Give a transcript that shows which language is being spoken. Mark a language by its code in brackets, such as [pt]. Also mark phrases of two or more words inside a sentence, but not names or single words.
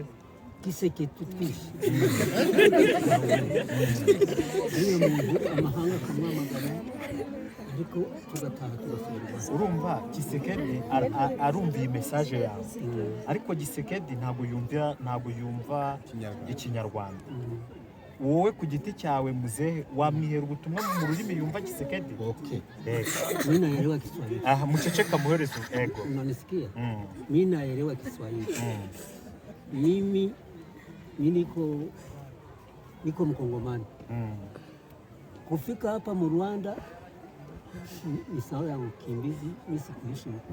[rw] Tshisekedi twishe uriya muntu amahanga akamwamagana, ariko tugataha tugasubira. urumva Tshisekedi arumva iyi message yawe, ariko Tshisekedi ntabwo yumva ikinyarwanda. wowe ku giti cyawe muzehe wamwihera ubutumwa mu rurimi yumva Tshisekedi? [sw] Mimi naelewa Kiswahili. Mchecheka muherezo. Ego. Unanisikia? Mimi naelewa Kiswahili. Mimi niko Mkongomani. Kufika hapa [rw] mu Rwanda [sw] ni sawa ya mkimbizi, mimi sikuishi huko.